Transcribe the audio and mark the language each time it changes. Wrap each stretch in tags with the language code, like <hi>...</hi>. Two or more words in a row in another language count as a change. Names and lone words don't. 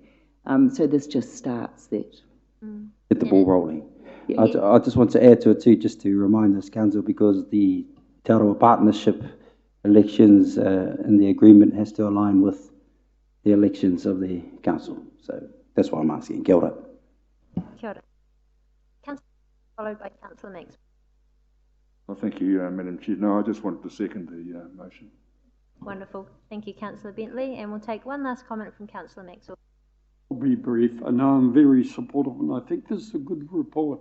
<en>So this just starts that. Get the ball rolling. Yeah. I just want to add to it too, just to remind this council, because the Te Aroha Partnership elections in the agreement has to align with the elections of the council. So that's why I'm asking.</en> <mi>Kia ora. Kia ora.</mi> <en>Councillor, followed by Councillor Maxwell. Well, thank you, Madam Chair. No, I just wanted to second the motion. Wonderful. Thank you, Councillor Bentley. And we'll take one last comment from Councillor Maxwell. I'll be brief. I know I'm very supportive, and I think this is a good report.</en>